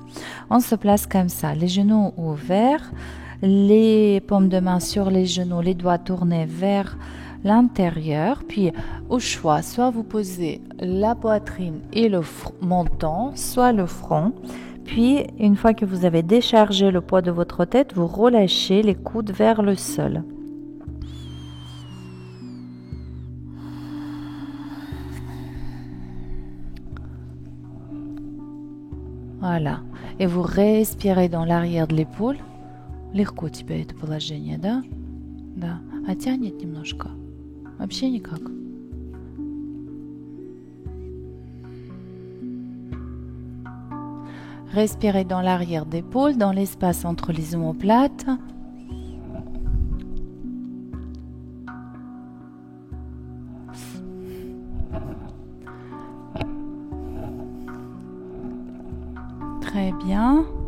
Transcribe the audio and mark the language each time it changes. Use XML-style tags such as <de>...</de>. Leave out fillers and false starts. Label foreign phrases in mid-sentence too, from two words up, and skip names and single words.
<fr>On se place comme ça, les genoux ouverts, les paumes de main sur les genoux, les doigts tournés vers l'intérieur, puis au choix, soit vous posez la poitrine et le menton, soit le front, puis une fois que vous avez déchargé le poids de votre tête, vous relâchez les coudes vers le sol. Voilà, et vous respirez dans l'arrière de l'épaule.</fr> <ru>Легко тебе это положение, да? Да, а тянет немножко. Вообще никак.</ru> <fr>Respirez dans l'arrière d'épaule, dans l'espace entre les omoplates. Très bien.</fr>